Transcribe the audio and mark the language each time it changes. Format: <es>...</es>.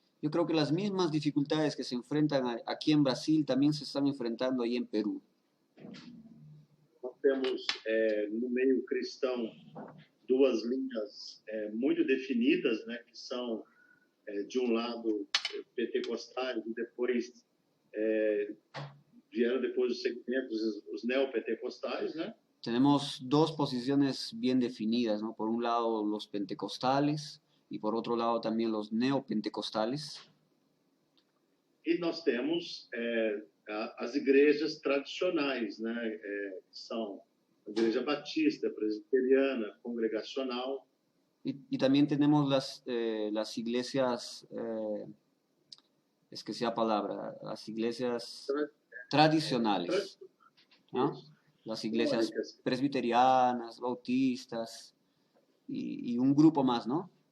<es>Yo creo que las mismas dificultades que se enfrentan aquí en Brasil también se están enfrentando ahí en Perú.</es> <pt>Nós temos no meio cristão duas linhas muito definidas, né, que são de um lado pentecostais e depois vieram depois os segmentos, os neopentecostais, né?</pt> <es>Tenemos dos posiciones bien definidas, ¿no? Por un lado los pentecostales y por otro lado también los neopentecostales.</es> <pt>E nós temos as igrejas tradicionais, né? Que são a igreja batista, presbiteriana, congregacional.</pt> <es>Y también tenemos las iglesias, es que sea palabra, las iglesias tradicionales, ¿no? Las iglesias presbiterianas, bautistas y un grupo más, ¿no?</es>